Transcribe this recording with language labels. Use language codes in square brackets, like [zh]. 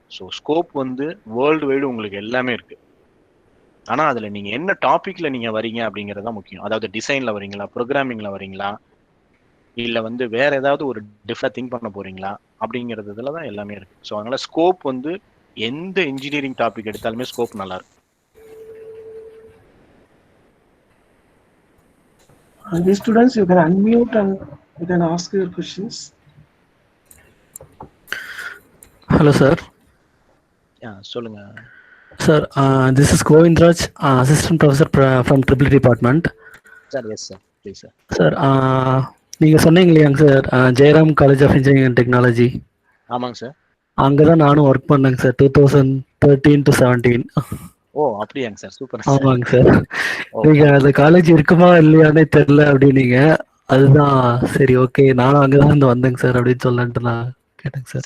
[ta] So scope வந்து world wide உங்களுக்கு எல்லாமே இருக்கு. ஆனா அதுல நீங்க என்ன டாபிக்ல நீங்க வரீங்க அப்படிங்கிறது தான் முக்கியம். அதாவது டிசைன்ல வரீங்களா, ப்ரோக்ராமிங்ல வரீங்களா, இல்ல வந்து வேற ஏதாவது ஒரு டிஃப்ரெண்ட் திங்க் பண்ண போறீங்களா அப்படிங்கிறதுல தான் எல்லாமே இருக்கு. ஸோ அதனால ஸ்கோப் வந்து எந்த இன்ஜினியரிங் டாபிக் எடுத்தாலுமே ஸ்கோப் நல்லா இருக்கு. [en] Dear students, you can unmute and you can ask your questions. Hello, sir. [ta] சொல்லுங்க. [en] Sir, this is Govindraj, assistant professor from Triple Department. Sir, yes, sir. [ta] Please sir. Sir நீங்கள் சொன்னீங்க இல்லையாங்க sir Jayaram college of engineering and technology. ஆமாங்க sir. அங்கே தான் நானும் work பண்ணேங்க sir 2013 to 17. ஓ அப்படியாங்க சார், சூப்பர். ஆமாங்க சார். நீங்கள் அந்த காலேஜ் இருக்குமா இல்லையானே தெரில அப்படின்னீங்க. அதுதான் சரி ஓகே நானும் அங்கே தான் இருந்து வந்தேங்க சார் அப்படின்னு சொல்லலான்ட்டு நான் கேட்டேங்க சார்.